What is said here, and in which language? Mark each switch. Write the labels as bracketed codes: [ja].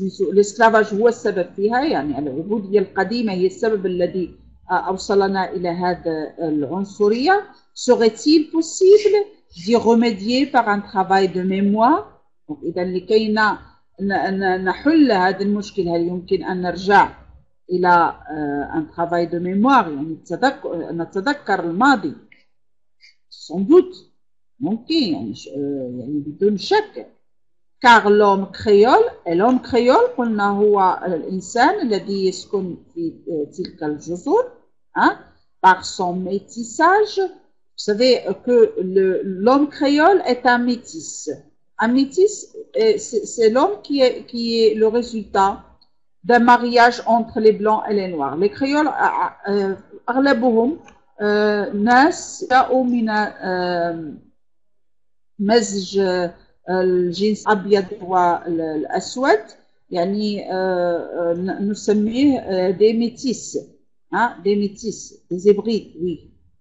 [ar] الاسكلافاج هو السبب فيها يعني العبودية القديمة هي السبب الذي أوصلنا إلى هذا العنصرية. [fr] Serait-il possible d'y remédier par un travail de mémoire? [ar] إذا لكي نحل هذا المشكل هل يمكن أن نرجع إلى [fr] un travail de mémoire [ar] يعني نتذكر الماضي؟ [fr] sans doute [ar] ممكن يعني بدون شك. [fr] car l'homme créole [ar] قلنا هو الإنسان الذي يسكن في تلك الجزر [fr] par son métissage. Vous savez que l'homme créole est un métis. Un métis, c'est l'homme qui est le résultat d'un mariage entre les blancs et les noirs. Les créoles, [ar] أغلبهم ناس جاءوا من مزج الجنس الأبيض والأسود يعني نسميه [fr] des métis, des métis, des hybrides, oui.